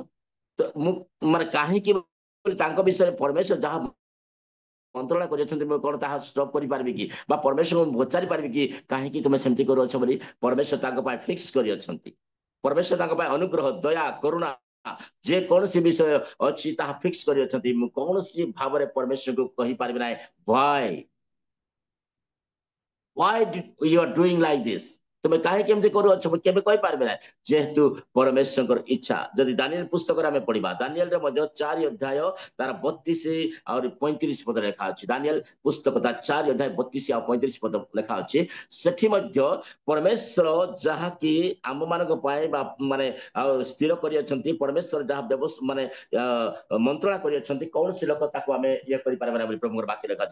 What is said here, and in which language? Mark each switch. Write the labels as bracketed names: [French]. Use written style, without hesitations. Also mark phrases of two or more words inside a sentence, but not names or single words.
[Odia] ତ ମୁଁ ମାନେ କାହିଁକି ତାଙ୍କ ବିଷୟରେ ପରମେଶ୍ୱର ଯାହା ମନ୍ତ୍ରଣା କରିଛନ୍ତି, ମୁଁ କଣ ତାହା ଷ୍ଟପ୍ କରିପାରିବି କି? ବା ପରମେଶ୍ୱରଙ୍କୁ ପଚାରି ପାରିବି କି କାହିଁକି ତୁମେ ସେମିତି କରୁଅଛ ବୋଲି? ପରମେଶ୍ୱର ତାଙ୍କ ପାଇଁ ଫିକ୍ସ କରିଅଛନ୍ତି। ପରମେଶ୍ୱର ତାଙ୍କ ପାଇଁ ଅନୁଗ୍ରହ, ଦୟା, କରୁଣା ଯେ କୌଣସି ବିଷୟ ଅଛି ତାହା ଫିକ୍ସ କରିଅଛନ୍ତି। ମୁଁ କୌଣସି ଭାବରେ ପରମେଶ୍ୱରଙ୍କୁ କହିପାରିବି ନାହିଁ, [English] why you are doing like this? [Odia] ତୁମେ କାହିଁକି ଏମିତି କରୁଅଛ? ମୁଁ କେବେ କହିପାରିବି ନାହିଁ, ଯେହେତୁ ପରମେଶ୍ୱରଙ୍କର ଇଚ୍ଛା। ଯଦି ଦାନିଏଲ ପୁସ୍ତକରେ ଆମେ ପଢିବା, ଦାନିଏଲରେ ମଧ୍ୟ 4 ଅଧ୍ୟାୟ ତାର 32 ଆଉ 35 ପଦ ଲେଖା ଅଛି। ଦାନିଏଲ ପୁସ୍ତକ ତାର 4 ଅଧ୍ୟାୟ 32 ଆଉ 35 ପଦ ଲେଖା ଅଛି। ସେଠି ମଧ୍ୟ ପରମେଶ୍ୱର ଯାହାକି ଆମ ମାନଙ୍କ ପାଇଁ ବା ମାନେ ଆଉ ସ୍ଥିର କରିଅଛନ୍ତି, ପରମେଶ୍ୱର ଯାହା ମାନେ ମନ୍ତ୍ରଣା କରିଅଛନ୍ତି, କୌଣସି ଲୋକ ତାକୁ ଆମେ ଇଏ କରିପାରିବା ନାହିଁ ବୋଲି ପ୍ରଭୁଙ୍କର ବାକ୍ୟ ଲେଖା ଅଛି।